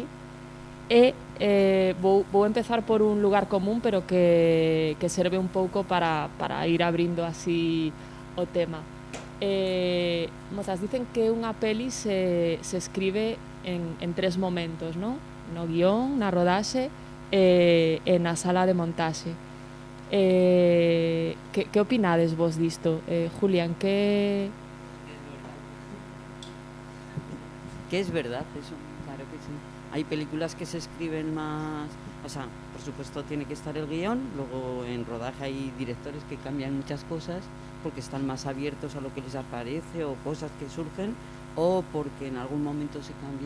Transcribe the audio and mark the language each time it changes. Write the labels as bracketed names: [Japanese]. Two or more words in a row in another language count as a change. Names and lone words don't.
[Galician] E vou empezar por un lugar común, pero que serve un pouco para ir abrindo así o tema. Mozas, dicen que unha peli se escribe en tres momentos, ¿no? No guión, na rodaxe e na sala de montaxe. Que opinades vos disto? [Spanish] Julián, que es verdad eso, claro que sí. Hay películas que se escriben más, o sea, por supuesto tiene que estar el guión, luego en rodaje hay directores que cambian muchas cosas porque están más abiertos a lo que les aparece o cosas que surgen, o porque en algún momento se cambia.